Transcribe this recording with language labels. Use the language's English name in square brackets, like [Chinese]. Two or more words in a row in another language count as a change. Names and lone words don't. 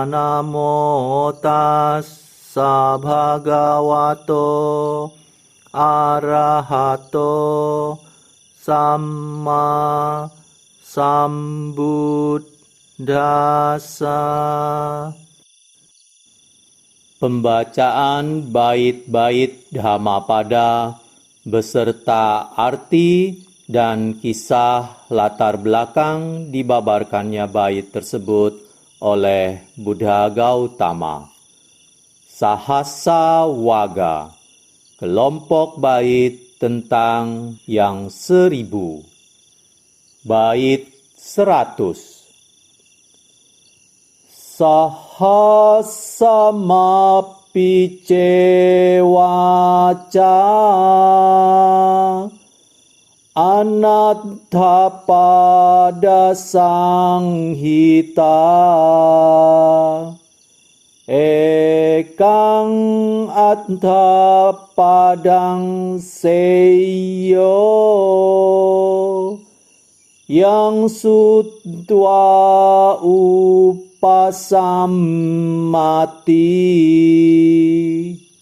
[Pali] Namo tassa bhagavato arahato Samma sambuddhassa. [Indonesian] Pembacaan bait-bait Dhammapada beserta arti dan kisah latar belakang dibabarkannya bait tersebut oleh Buddha Gautama. Sahasa Waga, kelompok bait tentang yang 1000. Bait 100. [Pali] Sahasamapi cewaca anatthapada sanghita ekang atthapadang seyo yang sutwa upasammati.